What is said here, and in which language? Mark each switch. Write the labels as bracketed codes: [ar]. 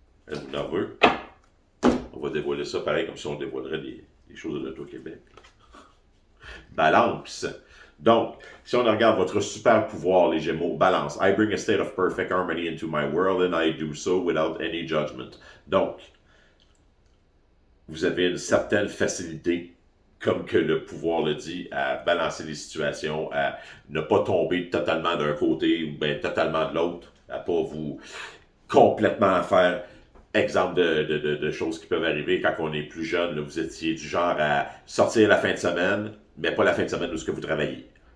[fr] Êtes-vous nerveux? On va dévoiler ça pareil comme si on dévoilerait des choses de l'Auto-Québec. Balance. Donc, si on regarde votre super pouvoir, les Gémeaux, balance. [en] I bring a state of perfect harmony into my world and I do so without any judgment. [fr] Donc, vous avez une certaine facilité, comme que le pouvoir le dit, à balancer les situations, à ne pas tomber totalement d'un côté ou bien totalement de l'autre, à pas vous complètement faire. Exemple de choses qui peuvent arriver quand on est plus jeune, là, vous étiez du genre à sortir la fin de semaine, mais pas la fin de semaine où ce que vous travaillez.